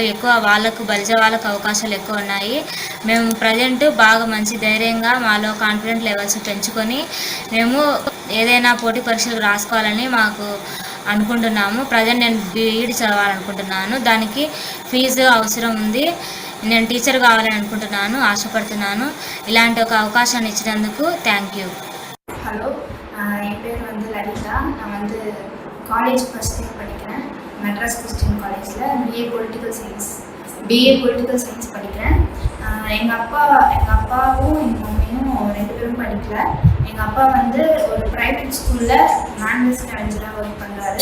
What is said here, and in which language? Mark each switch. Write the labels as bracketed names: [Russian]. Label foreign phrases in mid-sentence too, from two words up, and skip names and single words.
[Telugu] ఎక్కువ బలిజ వాళ్ళకు అవకాశాలు ఎక్కువ ఉన్నాయి. మేము ప్రజెంట్ బాగా మంచి ధైర్యంగా మాలో [English] confident levels [Telugu] పెంచుకొని మేము ఏదైనా పోటీ పరీక్షలు రాసుకోవాలని మాకు అనుకుంటున్నాము. ప్రజెంట్ నేను బీఈడీ చదవాలనుకుంటున్నాను. దానికి ఫీజు అవసరం ఉంది. నేను టీచర్ కావాలని అనుకుంటున్నాను, ఆశపడుతున్నాను. ఇలాంటి ఒక అవకాశాన్ని ఇచ్చినందుకు [English] thank you. [Tamil] ஹலோ, என் பேர் லலிதா. நான் காலேஜ் [English] first year [Tamil] படிக்கிறேன். மெட்ராஸ் கிறிஸ்டின் காலேஜில் [English] BA political science [Tamil] படிக்கிறேன். எங்கள் அப்பாவும் எங்கள் மம்மியும் 2 பேரும் படிக்கல. எங்கள் அப்பா ஒரு [English] private school [Tamil] மேனேஜ் மேனேஜராக ஒர்க் பண்ணுறாரு.